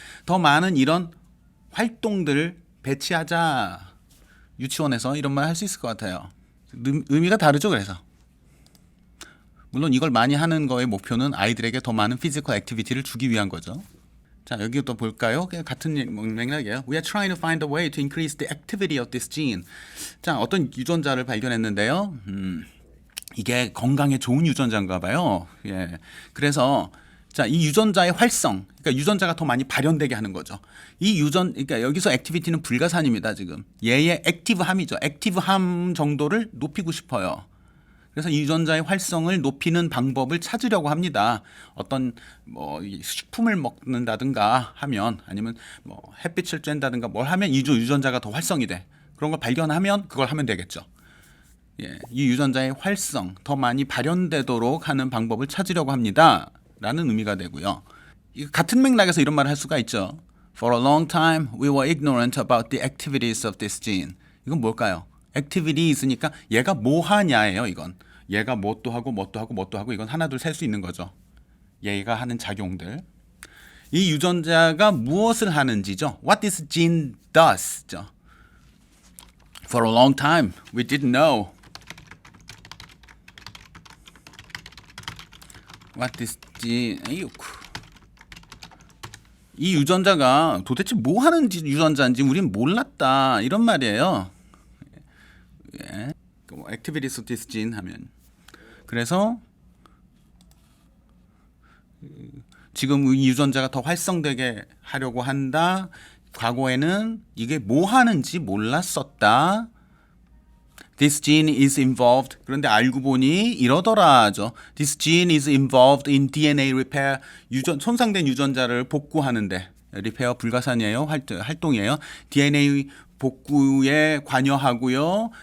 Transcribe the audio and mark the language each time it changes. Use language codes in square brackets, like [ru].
[ko] 더 많은 이런 활동들을 배치하자. 유치원에서 이런 말 할 수 있을 것 같아요. 의미가 다르죠. 그래서 물론 이걸 많이 하는 거의 목표는 아이들에게 더 많은 피지컬 액티비티를 주기 위한 거죠. 자, 여기 또 볼까요? 같은 맥락이에요. [en] We are trying to find a way to increase the activity of this gene. [ko] 자, 어떤 유전자를 발견했는데요. 이게 건강에 좋은 유전자인가 봐요. 예. 그래서 자, 이 유전자의 활성, 그러니까 유전자가 더 많이 발현되게 하는 거죠. 그러니까 여기서 액티비티는 불가산입니다, 지금. 얘의 액티브함이죠. 액티브함 정도를 높이고 싶어요. 그래서 이 유전자의 활성을 높이는 방법을 찾으려고 합니다. 어떤 뭐 식품을 먹는다든가 하면 아니면 뭐 햇빛을 쬐다든가 뭘 하면 이 유전자가 더 활성이 돼. 그런 걸 발견하면 그걸 하면 되겠죠. 예, 이 유전자의 활성 더 많이 발현되도록 하는 방법을 찾으려고 합니다. 라는 의미가 되고요. 같은 맥락에서 이런 말을 할 수가 있죠. [en] For a long time we were ignorant about the activities of this gene. [ko] 이건 뭘까요? activities니까 얘가 뭐 하냐예요, 이건. 얘가 뭣도 하고 이건 하나 둘 셀 수 있는 거죠. 얘가 하는 작용들. 이 유전자가 무엇을 하는지죠. [en] What this gene does죠. For a long time we didn't know what this gene. [ko] 이 유전자가 도대체 뭐 하는 유전자인지 우린 몰랐다. 이런 말이에요. 예. [en] activities of this gene [ko] 하면 그래서 지금 이 유전자가 더 활성되게 하려고 한다. 과거에는 이게 뭐 하는지 몰랐었다. [en] This gene is involved. [ko] 그런데 알고 보니 이러더라죠. [en] This gene is involved in DNA repair. [ko] 손상된 유전자를 복구하는데 리페어 불가산이에요. 활동이에요. DNA 복구에 관여하고요.